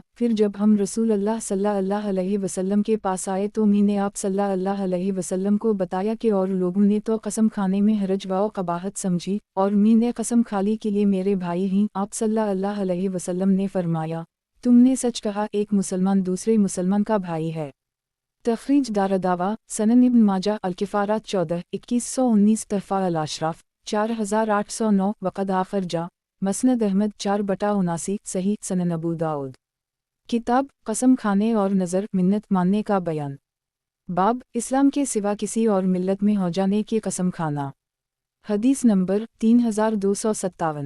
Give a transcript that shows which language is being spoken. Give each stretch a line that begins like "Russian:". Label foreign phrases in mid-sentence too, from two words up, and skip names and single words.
Hindi: फिर जब हम
Arabic: رسول الله صلى الله عليه وسلم
Hindi: के पास आए तो मैंने आप
Arabic: صلى الله عليه وسلم
Hindi: को बताया कि और लोगों ने तो कसम खाने में हरज व कबाहत समझी और मैंने कसम खा ली कि ये मेरे भाई ही। आप
Arabic: صلى الله عليه وسلم
Hindi: ने फरमाया, तुमने सच कहा, एक मुसलमान दूसरे मुसलमान का भाई है। तख़रीज दारदावा सनन इब्न माजा अल-किफ़ारात 14 2119 तहफ़ा अल-अशराफ़ 4809 वक़द आखिर जा मसनद अहमद 4/79 सही सनन अबू दाऊद किताब कसम खाने और नज़र मिन्नत मानने का बयान। बाब इस्लाम के सिवा किसी और मिल्लत में हो जाने की कसम खाना। हदीस नंबर 3257।